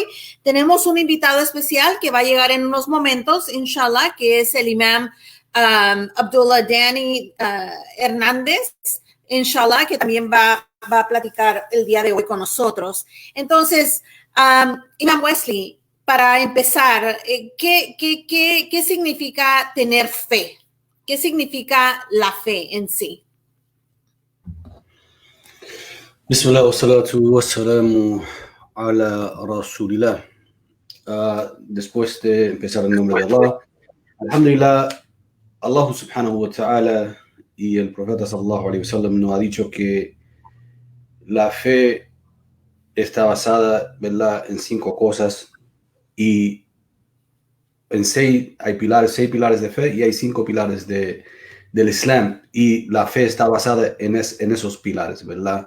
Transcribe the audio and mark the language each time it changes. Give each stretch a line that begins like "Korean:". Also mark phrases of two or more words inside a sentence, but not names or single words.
Spanish: Tenemos un invitado especial que va a llegar en unos momentos, inshallah, que es el imam Abdullah Dani Hernández, inshallah, que también va a platicar el día de hoy con nosotros. Entonces, Imam Wesley, para empezar, ¿qué significa tener fe? ¿Qué significa la fe en sí?
Arabic: بسم الله والصلاة والسلام على رسول الله.
Spanish: Después de empezar en nombre de Allah, alhamdulillah,
Arabic: الله سبحانه وتعالى
Spanish: y el profeta
Arabic: صلى الله عليه وسلم
Spanish: nos ha dicho que la fe está basada, ¿verdad?, en 5 cosas. Y en 6 pilares de fe, y hay 5 pilares del Islam, y la fe está basada en esos pilares, ¿verdad?